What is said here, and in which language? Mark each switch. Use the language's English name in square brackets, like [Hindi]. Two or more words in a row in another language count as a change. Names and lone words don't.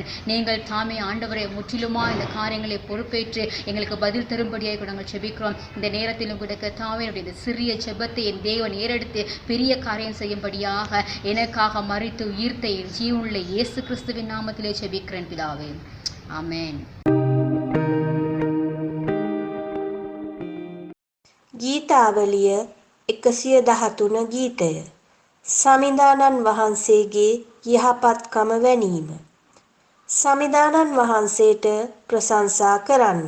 [Tamil] நீங்கள் தாமே ஆண்டவரே முற்றிலுமா இந்த காரியங்களை பொறுப்பேற்று எங்களுக்கு பதில் தரும்படியாக நாங்கள் செபிக்கிறோம். இந்த நேரத்திலும் கூட கர்த்தாவே, இந்த சிறிய ஜெபத்தை என் தேவன் ஏறெடுத்து பெரிய காரியம் செய்யும்படியாக எனக்காக மரித்து உயிர்த்த என் ஜீவனுள்ள இயேசு கிறிஸ்துவின் நாமத்திலே செபிக்கிறேன் பிதாவே, ஆமென். [Sinhala] ගීතාවලිය 113 ගීතය. සමිඳානන් වහන්සේගේ යහපත්කම වැනීම. සමිඳානන් වහන්සේට ප්‍රශංසා කරන්න.